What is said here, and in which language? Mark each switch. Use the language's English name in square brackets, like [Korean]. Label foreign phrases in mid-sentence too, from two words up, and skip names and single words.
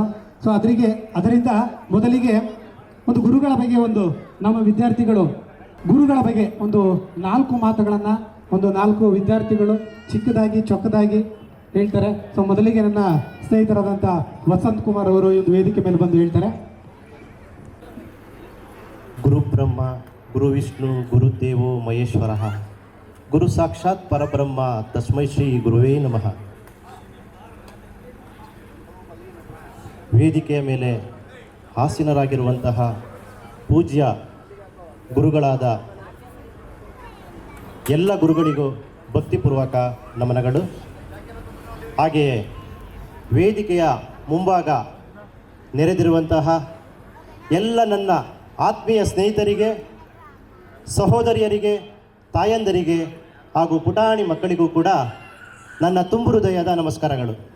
[Kannada] ಸೊ ಅದರಿಂದ ಮೊದಲಿಗೆ ಒಂದು ಗುರುಗಳ ಬಗ್ಗೆ ಒಂದು ನಮ್ಮ ವಿದ್ಯಾರ್ಥಿಗಳು ಗುರುಗಳ ಬಗ್ಗೆ ಒಂದು 4 ಮಾತುಗಳನ್ನು ಒಂದು 4 ವಿದ್ಯಾರ್ಥಿಗಳು ಚಿಕ್ಕದಾಗಿ ಚೊಕ್ಕದಾಗಿ ಹೇಳ್ತಾರೆ. ಸೊ ಮೊದಲಿಗೆ ನನ್ನ ಸ್ನೇಹಿತರಾದಂಥ ವಸಂತ್ ಕುಮಾರ್ ಅವರು ಈ ಒಂದು ವೇದಿಕೆ ಮೇಲೆ ಬಂದು ಹೇಳ್ತಾರೆ. [Sanskrit] ಗುರು ಬ್ರಹ್ಮ ಗುರು ವಿಷ್ಣು ಗುರುದೇವೋ ಮಹೇಶ್ವರ ಗುರು ಸಾಕ್ಷಾತ್ ಪರಬ್ರಹ್ಮ ತಸ್ಮೈ ಶ್ರೀ ಗುರುವೇ ನಮಃ. [Kannada] ವೇದಿಕೆಯ ಮೇಲೆ ಆಸೀನರಾಗಿರುವಂತಹ ಪೂಜ್ಯ ಗುರುಗಳಾದ ಎಲ್ಲ ಗುರುಗಳಿಗೂ ಭಕ್ತಿಪೂರ್ವಕ ನಮನಗಳು. ಹಾಗೆಯೇ ವೇದಿಕೆಯ ಮುಂಭಾಗ ನೆರೆದಿರುವಂತಹ ಎಲ್ಲ ನನ್ನ ಆತ್ಮೀಯ ಸ್ನೇಹಿತರಿಗೆ, ಸಹೋದರಿಯರಿಗೆ, ತಾಯಂದರಿಗೆ ಹಾಗೂ ಪುಟಾಣಿ ಮಕ್ಕಳಿಗೂ ಕೂಡ ನನ್ನ ತುಂಬು ಹೃದಯದ ನಮಸ್ಕಾರಗಳು.